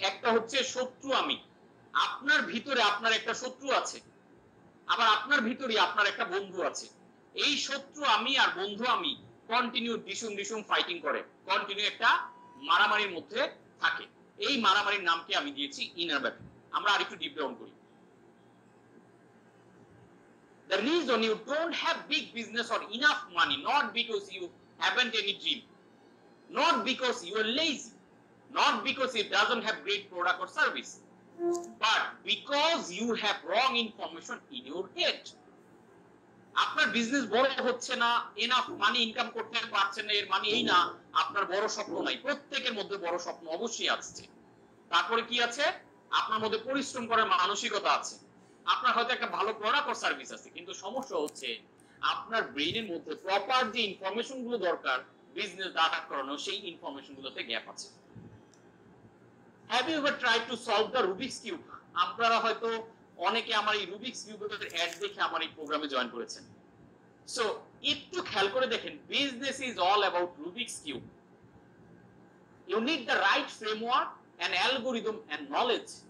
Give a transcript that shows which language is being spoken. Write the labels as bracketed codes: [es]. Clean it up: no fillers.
[bn] একটা হচ্ছে শত্রু আমি, আপনার ভিতরে আপনার একটা শত্রু আছে, আবার আপনার ভিতরে আপনার একটা বন্ধু আছে। এই শত্রু আমি আর বন্ধু আমি কন্টিনিউ ডিসুম ফাইটিং করে, কন্টিনিউ একটা মারামারির মধ্যে থাকে। এই মারামারির নামকে আমি দিয়েছি ইনার ব্যাটল। আমরা আরেকটু ডিপ ডাউন করি। [en] The reason you don't have big business or enough money, not because you haven't any dream, not because you are lazy, not because it doesn't have great product or service, but because you have wrong information in your head. [bn] আপনার business বড় হচ্ছে না, enough money income করতে পারছেন না, এর মানে এই না আপনার বড় স্বপ্ন নাই। প্রত্যেকের মধ্যে বড় স্বপ্ন অবশ্যই আছে। তারপরে কি আছে? আপনার মধ্যে পরিশ্রম করার মানসিকতা আছে, আপনার হয়তো একটা ভালো প্রোডাক্ট ও সার্ভিস আছে, কিন্তু সমস্যা হচ্ছে আপনার ব্রেইনের মধ্যে প্রপার যে ইনফরমেশন গুলো দরকার বিজনেস দাঁড় করানো, সেই ইনফরমেশন গুলোতে গ্যাপ আছে। [en] Have you ever tried to solve the Rubik's cube? [bn] আপনারা হয়তো অনেকে আমার এই রুবিক্স কিউবের অ্যাড দেখে আমার এই প্রোগ্রামে জয়েন করেছেন। [en] so [bn] একটু খেয়াল করে দেখেন, [en] Business is all about Rubik's cube. You need the right framework and algorithm and knowledge.